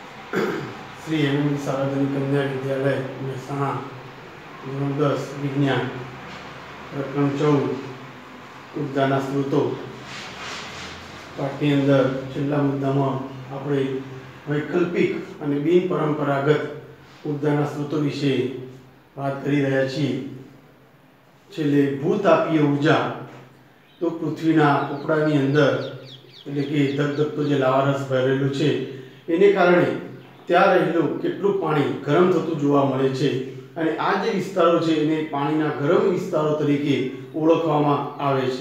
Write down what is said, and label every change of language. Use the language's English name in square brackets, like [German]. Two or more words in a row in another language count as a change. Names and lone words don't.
[Gujarati] શ્રી હેમંત સાર્વજનિક કન્યા વિદ્યાલય મહેસાણા ધોરણ 10 વિજ્ઞાન પ્રકરણ 14 ઊર્જાના સ્રોતો પાઠની અંદર છેલ્લા મુદ્દામાં આપણે વૈકલ્પિક અને બિન પરંપરાગત ઊર્જાના સ્રોતો વિશે વાત કરી રહ્યા છીએ। છેલ્લે ભૂતાપીય ઊર્જા તો પૃથ્વીના પોપડાની અંદર એટલે કે ધગધગતો જે લાવારસ ભરેલું છે એને કારણે ત્યાં રહેલું કેટલું પાણી ગરમ થતું જોવા મળે છે અને આ જે વિસ્તારો છે એને પાણીના ગરમ વિસ્તારો તરીકે ઓળખવામાં આવે છે।